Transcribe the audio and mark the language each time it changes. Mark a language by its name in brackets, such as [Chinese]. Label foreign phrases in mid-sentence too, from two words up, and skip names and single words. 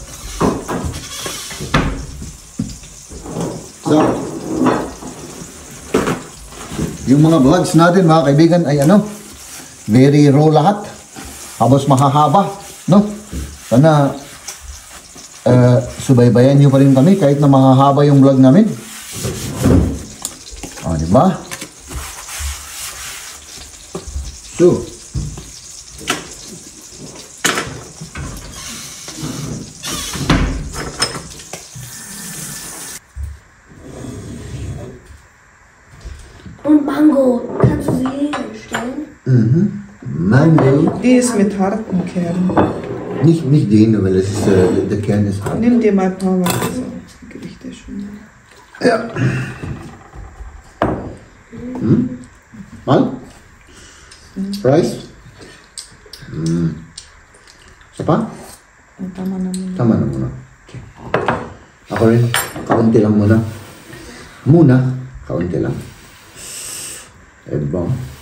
[Filipino] So, yung mga vlogs natin mga kaibigan ay ano, [English] very raw [Filipino] lahat. Habos mahahaba, no? Sana subaybayan nyo pa rin kami kahit na mahahaba yung vlog namin. O, diba? So, [German] Und Mango. Kannst du sie hinstellen? Mango. Die ist mit harten Kernen. Nicht den, weil es ist, der Kern ist hart. Nimm dir mal ein paar Wasser. Gebe ich dir schon mal. Ja. Mal? [Filipino] Rice? Isa pa? Tama na muna. Tama na muna. Okay. Ako rin, kaunti lang muna. Kaunti lang. Ebang.